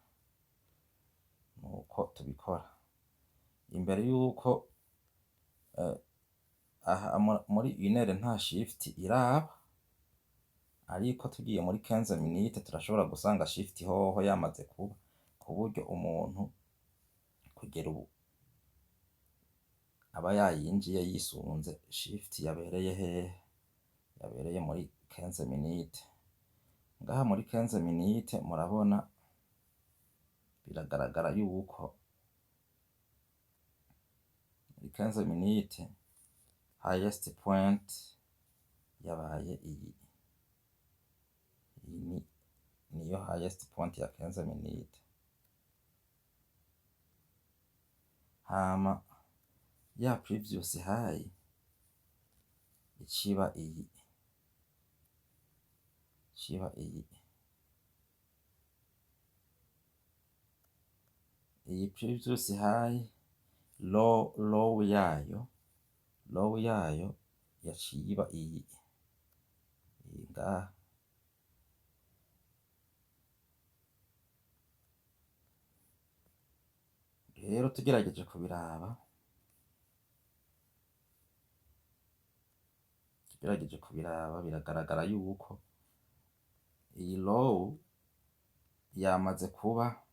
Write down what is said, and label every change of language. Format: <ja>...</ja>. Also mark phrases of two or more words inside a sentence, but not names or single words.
<rn>Nuko tubikora imbere yuko aha muri iner nta shift iraba, ariko tugiye muri 15 minutes turashobora gusanga shift hoho yamaze kuba, ku buryo umuntu kugera ubu aba yayinjiye yisunze shift yabereye hehe, yabereye muri 15 minutes. Ngaha muri 15 minutes murabona biragaragara yuko muri 15 minutes</rn> <en>highest point</en> <rn>yabaye iyi niyo</rn> <en>highest point</en> <rn>ya 15 minutes. Hama ya</rn> <en>previous high</en> <rn>iciba iyi</rn> <en>previous high low</en> <rn>yayo yaciye iba iyi ngaha. Rero tugerageje kubiraba biragaragara yuko iyi low yamaze kuba,</rn>